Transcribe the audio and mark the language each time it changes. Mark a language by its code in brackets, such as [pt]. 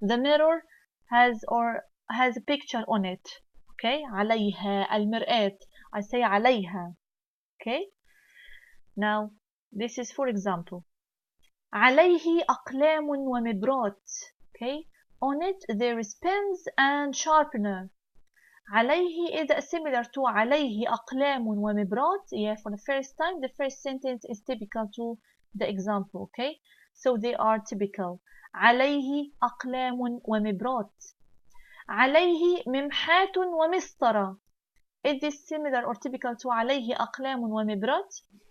[en] The mirror has a picture on it. Okay? [ar] عليها المرآة. [en] I say عليها. Okay? Now this is for example. [ar] عليه أقلام ومبرات. [en] Okay? On it there is pens and sharpener. [ar] عليه [en] is similar to [ar] عليه أقلام ومبرات. [en] Yeah, for the first time, the first sentence is typical to the example. Okay, so they are typical. [ar] عليه أقلام ومبرات. عليه ممحاة ومسطرة. [en] Is this similar or typical to [ar] عليه أقلام ومبرات?